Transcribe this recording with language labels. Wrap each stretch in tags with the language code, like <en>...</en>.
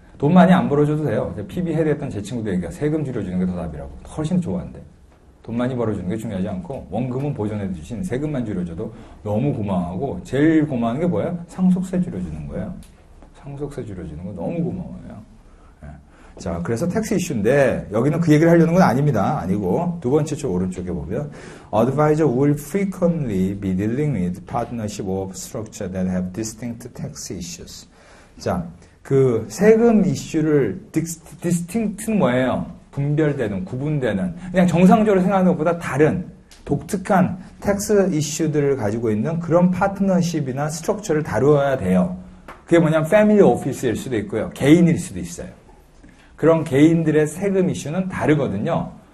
<ko>돈 많이 안 벌어줘도 돼요. PB 헤드했던 제 친구도 얘기해요. 세금 줄여주는 게 더 답이라고. 훨씬 좋아한대. 돈 많이 벌어주는 게 중요하지 않고 원금은 보존해 주신 세금만 줄여줘도 너무 고마워하고 제일 고마운 게 뭐예요? 상속세 줄여주는 거예요. 상속세 줄여주는 거 너무 고마워요. 네. 자, 그래서 텍스 이슈인데 여기는 그 얘기를 하려는 건 아닙니다. 아니고 두 번째 쪽 오른쪽에 보면</ko> <en>Advisor will frequently be dealing with partnership or structure that have distinct tax issues.</en> <ko>자, 그 세금 이슈를 distinct는 뭐예요? 분별되는, 구분되는, 그냥 정상적으로 생각하는 것보다 다른 독특한 텍스 이슈들을 가지고 있는 그런 파트너십이나 스트럭처를 다루어야 돼요. 그게 뭐냐면 패밀리 오피스일 수도 있고요. 개인일 수도 있어요. 그런 개인들의 세금 이슈는 다르거든요.</ko>